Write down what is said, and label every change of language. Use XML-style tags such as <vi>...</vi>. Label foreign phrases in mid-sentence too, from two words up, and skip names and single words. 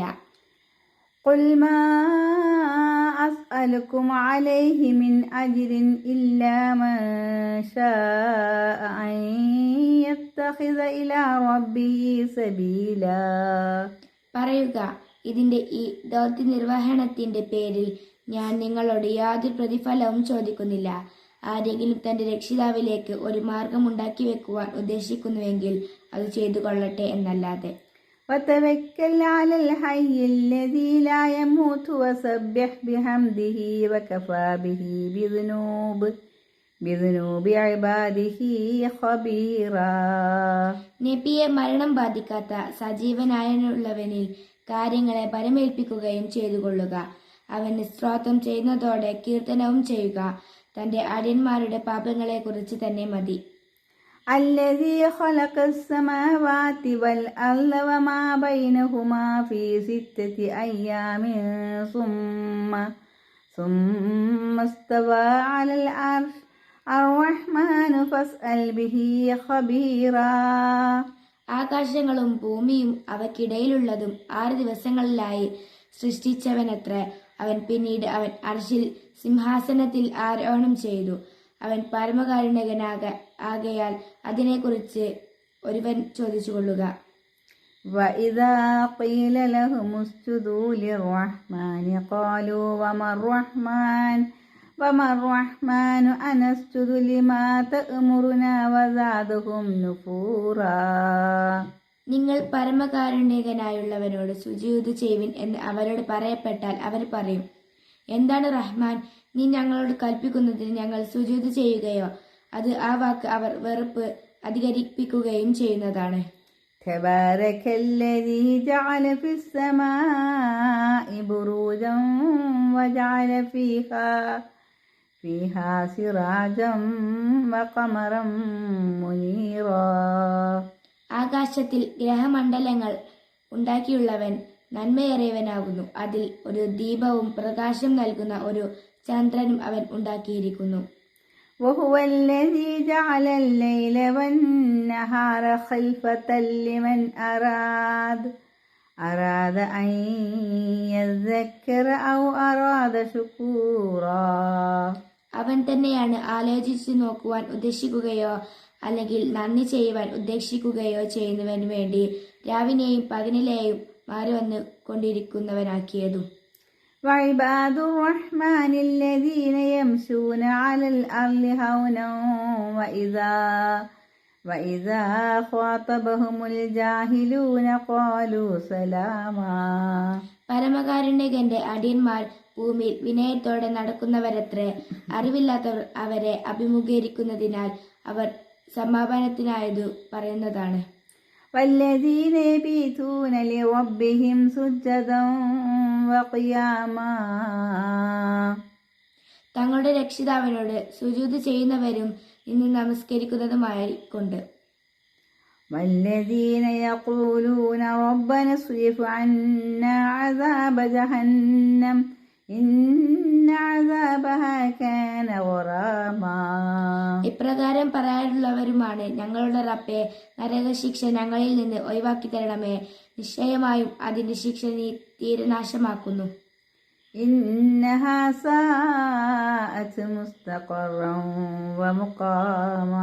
<ar>قل ما أسألكم عليه من أجر إلا ما شاء أن يتخذ إلى ربه سبيلا.</ar> <ml>പറയുക, ഇതിന്റെ ഈ ദൗത്യ നിർവഹണത്തിന്റെ പേരിൽ ഞാൻ നിങ്ങളോട് യാതൊരു പ്രതിഫലവും ചോദിക്കുന്നില്ല. ആരെങ്കിലും തന്റെ രക്ഷിതാവിലേക്ക് ഒരു മാർഗം ഉണ്ടാക്കി വെക്കുവാൻ ഉദ്ദേശിക്കുന്നുവെങ്കിൽ അത് ചെയ്തു കൊള്ളട്ടെ എന്നല്ലാതെ.</ml> <ar>وتوكل على الحي الذي لا يموت وسبح بحمده وكفى به بذنوب عباده خبيرا.</ar> <ml>നബിയെ മരണം ബാധിക്കാത്ത സജീവനായുള്ളവനിൽ കാര്യങ്ങളെ പരമേൽപ്പിക്കുകയും ചെയ്തുകൊള്ളുക. അവന് സ്തോത്രം ചെയ്യുന്നതോടെ കീർത്തനവും ചെയ്യുക. തന്റെ അടിയന്മാരുടെ പാപങ്ങളെക്കുറിച്ച് തന്നെ മതി.</ml> <ar>الذي خلق السماوات والأرض وما بينهما في 6 أيام ثم استوى على العرش الرحمن فاسأل به خبيرا.</ar> <ml>ആകാശങ്ങളും ഭൂമിയും അവയ്ക്കിടയിലുള്ളതും 6 ദിവസങ്ങളിലായി സൃഷ്ടിച്ചവനത്രേ. അവൻ പിന്നീട് അവൻ അർശിൽ സിംഹാസനത്തിൽ ആരോഹണം ചെയ്തു. അവൻ പരമകാരുണ്യകനാകയാൽ അതിനെക്കുറിച്ച് ഒരുവൻ ചോദിച്ചുകൊള്ളുക.</ml> <ar>وَإِذَا قِيلَ لَهُمُ اسْجُدُوا لِلرَّحْمَنِ قَالُوا وَمَا الرَّحْمَنُ أَنَسْجُدُ لِمَا تَأْمُرُنَا وَزَادَهُمْ نُفُورًا.</ar> <ml>നിങ്ങൾ പരമകാരുണ്യകനായുള്ളവനോട് സുജൂദ് ചെയ്യുവിൻ എന്ന് അവരോട് പറയപ്പെട്ടാൽ അവർ പറയും, എന്താണ് റഹ്മാൻ, നീ ഞങ്ങളോട് കൽപ്പിക്കുന്നതിന് ഞങ്ങൾ സുജൂദ് ചെയ്യുകയോ? അത് ആ വാക്ക് അവർ വെറുപ്പ് അധികരിപ്പിക്കുകയും ചെയ്യുന്നതാണ്.</ml> <ar>تبارك الذي جعل في السماء بروجا وجعل فيها سراجا وقمرا منيرا.</ar> <ml>ആകാശത്തിൽ ഗ്രഹമണ്ഡലങ്ങൾ ഉണ്ടാക്കിയുള്ളവൻ നന്മയേറിയവനാകുന്നു. അതിൽ ഒരു ദീപവും പ്രകാശം നൽകുന്ന ഒരു ചന്ദ്രനും അവൻ ഉണ്ടാക്കിയിരിക്കുന്നു.</ml> <ar>وهو الذي جعل الليل والنهار خلفة لمن أراد أن يذكر أو أراد شكورا.</ar> <ml>അവൻ തന്നെയാണ് ആലോചിച്ചു നോക്കുവാൻ ഉദ്ദേശിക്കുകയോ അല്ലെങ്കിൽ നന്ദി ചെയ്യുവാൻ ഉദ്ദേശിക്കുകയോ ചെയ്യുന്നവന് വേണ്ടി രാവിനെയും പകലിലെയും മാറി വന്നു കൊണ്ടിരിക്കുന്നവനാക്കിയതും.</ml> <ar>وعباد الرحمن الذين يمشون على الأرض هونا وإذا خاطبهم الجاهلون قالوا سلاما.</ar> <ml>പരമകാരുണ്യകന്റെ അടിയന്മാർ ഭൂമിയിൽ വിനയത്തോടെ നടക്കുന്നവരത്രേ. അറിവില്ലാത്തവർ അവരെ അഭിമുഖീകരിക്കുന്നതിനാൽ അവർ സമാപനത്തിനായതു പറയുന്നതാണ്.</ml> <ar>والذين يبيتون لربهم سجدا وقياما.</ar> <ml>തങ്ങളുടെ രക്ഷിതാവിനോട് സുജൂദ് ചെയ്യുന്നവരും ഇന്ന് നമസ്കരിക്കുന്നതുമായിക്കൊണ്ട്.</ml> <ar>والذين يقولون ربنا اصرف عنا عذاب جهنم إن عذابها كان غراما.</ar> <ml>ഇപ്രകാരം പറയാനുള്ളവരുമാണ്, ഞങ്ങളുടെ റബ്ബേ, നരകശിക്ഷ ഞങ്ങളിൽ നിന്ന് ഒഴിവാക്കി തരണമേ. നിശ്ചയമായും അതിന്റെ ശിക്ഷ നീ തീരെ നാശമാക്കുന്നു.</ml> <ar>إنها ساءت مستقرا ومقاما.</ar>